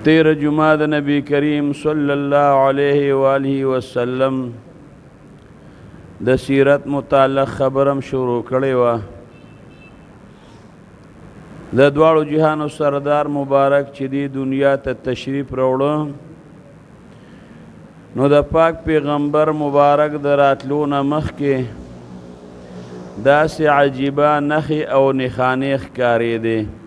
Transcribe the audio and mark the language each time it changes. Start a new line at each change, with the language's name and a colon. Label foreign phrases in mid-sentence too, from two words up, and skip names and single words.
Pashto: تیر جمعہ د نبی کریم صلی اللہ علیہ وآلہ وسلم د سیرت متعلق خبرم شروع کړی و. د دواړو جهانو سردار مبارک چې دی دنیا ته تشریف راوړو، نو د پاک پیغمبر مبارک د راتلو نه مخکې داسې عجیبه نښې او نښانې ښکارېدې.